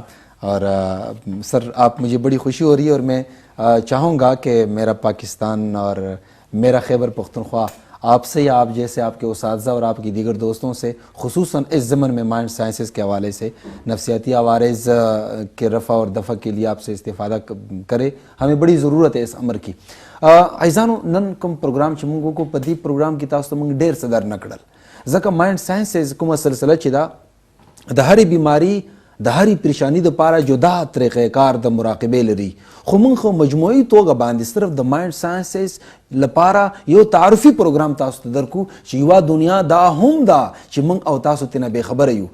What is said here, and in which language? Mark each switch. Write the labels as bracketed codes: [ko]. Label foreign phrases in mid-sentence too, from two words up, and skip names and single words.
[ur] اور سر آپ مجھے بڑی خوشی ہو رہی ہے اور میں چاہوں گا کہ میرا پاکستان اور میرا خیبر پختونخوا آپ سے یا آپ جیسے آپ کے اساتذہ اور آپ کی دیگر دوستوں سے خصوصاً اس زمن میں [en] mind sciences [ur] کے حوالے سے نفسیاتی عوارض کے رفع اور دفع کے لیے آپ سے استفادہ کرے. ہمیں بڑی ضرورت ہے اس امر کی. [ps] عزیزانو نن کوم پروگرام چې موږ کو په دې پروگرام کې تاسو ته موږ ډېر څه در نه کړل ځکه [en] mind sciences [ps] کومه سلسله چې دا د هرې بیماری د هرې پریشانی دپاره جدا طریقې کار د مراقبې لري. خو موږ خو مجموعي توګه باندې صرف د [en] mind sciences [ps] لپاره یو تعارفي پروګرام تاسو ته درکو چې یوه دنیا دا هم ده چې موږ او تاسو ترنه بېخبره یو.